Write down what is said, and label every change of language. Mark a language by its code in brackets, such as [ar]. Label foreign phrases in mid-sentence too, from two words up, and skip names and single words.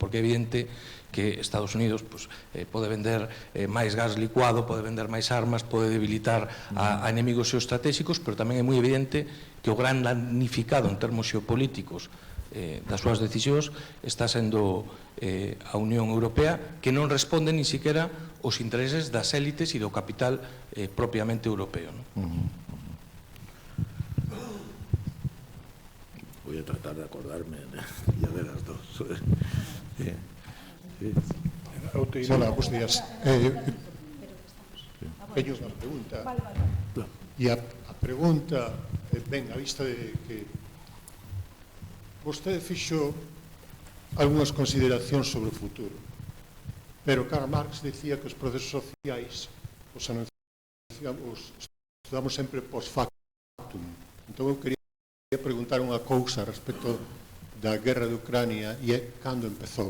[gl] Porque é evidente que Estados Unidos pues, pode vender máis gas licuado, pode vender máis armas, pode debilitar a enemigos xeoestratégicos, pero tamén é moi evidente que o gran damnificado en termos xeopolíticos das súas decisións está sendo a Unión Europea, que non responde ni siquiera os intereses das élites e do capital propiamente europeo, non? [es] Voy a tratar de acordarme ya de las dos. Sí. Hola, buenos días. Ellos una pregunta. [gl] E a pregunta ven a vista de que vostede fixo algunhas consideracións sobre o futuro. pero Karl Marx decía que os procesos sociais os estudamos sempre [la] post factum. [gl] Entón, eu quería preguntar unha cousa respecto da guerra de Ucrania e é cando empezou.